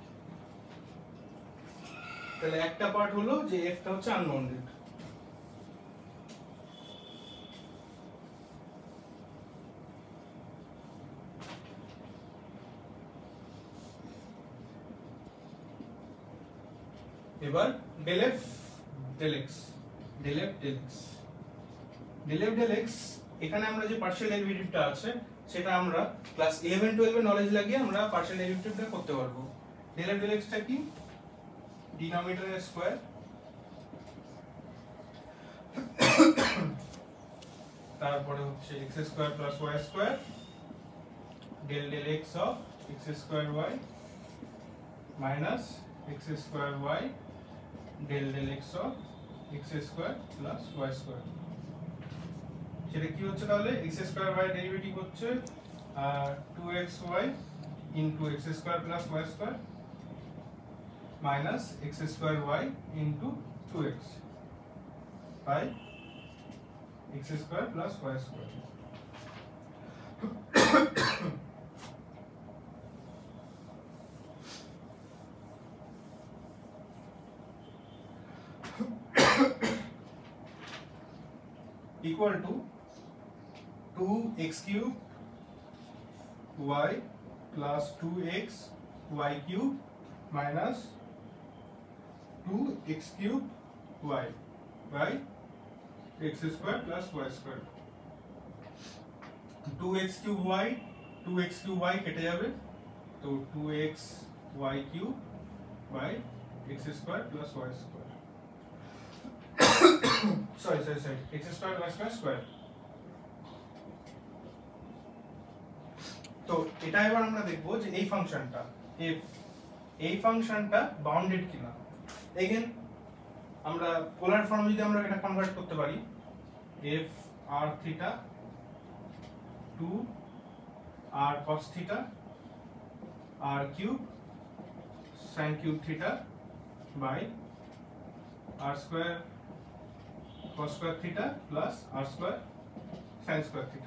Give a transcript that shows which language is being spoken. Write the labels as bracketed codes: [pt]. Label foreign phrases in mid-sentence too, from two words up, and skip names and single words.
[bn] তাহলে একটা পার্ট হলো যে f টা হচ্ছে আনবাউন্ডেড। এবার [en] del f del x [bn] এখানে আমরা যে [en] partial derivative [bn] আছে সেটা আমরা ক্লাস 11 12 এর নলেজ লাগিয়ে আমরা [en] partial derivative [bn] করতে পারবো। [en] del f del x [bn] টা কি, [en] denominator square [bn] তারপরে হচ্ছে [en] x square plus y square del x of x square y minus x square y del x of x square plus y square. [bn] সেটা কি হচ্ছে তাহলে [en] x square y derivative হচ্ছে 2xy into x square plus y square minus x square y into 2x by x square plus y square. equal to 2x cube y plus 2x y cube minus 2x cube y by x square plus y square। 2x cube y [bn] কেটে যাবে, তো [en] 2x y cube by x square plus y square sorry x square y square square। [bn] তো তো এটা এবার আমরা দেখব যে এই ফাংশনটা f এই ফাংশনটা বাউন্ডেড কিনা। [en] এগেন আমরা polar form [bn] যদি আমরা এটা [en] কনভার্ট [bn] করতে পারি [en] f r theta 2 r cos theta r cube sin cube theta by r square cos square theta plus r square sin square theta.